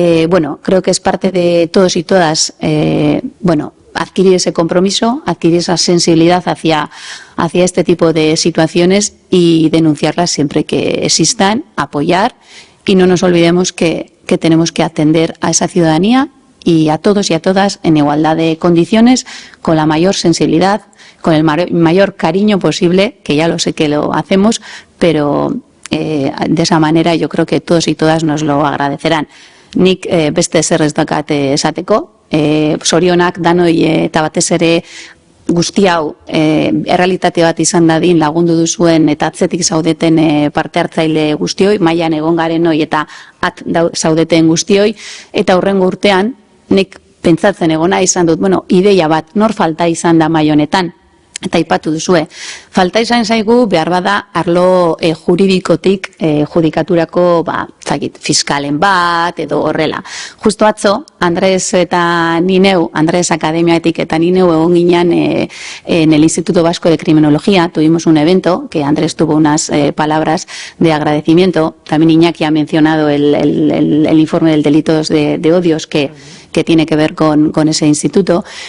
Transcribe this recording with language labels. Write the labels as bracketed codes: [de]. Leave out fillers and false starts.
[es] Bueno, creo que es parte de todos y todas, bueno, adquirir ese compromiso, adquirir esa sensibilidad hacia este tipo de situaciones y denunciarlas siempre que existan, apoyar, y no nos olvidemos que tenemos que atender a esa ciudadanía y a todos y a todas en igualdad de condiciones, con la mayor sensibilidad, con el mayor cariño posible, que ya lo sé que lo hacemos, pero de esa manera yo creo que todos y todas nos lo agradecerán. [eu] Nik beste zer ez dakat esateko, zorionak danoi eta batez ere guzti hau errealitate bat izan dadin lagundu duzuen eta atzetik zaudeten parte hartzaile guztioi, mailan egon garenoi eta zaudeten guztioi, eta hurrengo urtean nik pentsatzen egona izan dut, bueno, ideia bat, nor falta izan da mai honetan, eta aipatu duzue. Falta izan zaigu behar bada arlo juridikotik judikaturako fiskalen bat edo horrela. Justo atzo, Andrés eta Nineu, Andrés Akademiatik eta Nineu egon ginen [es] en el Instituto Vasco de Criminología, tuvimos un evento que Andrés tuvo unas palabras de agradecimiento. También Iñaki ha mencionado el informe del delitos de odios que tiene que ver con ese instituto.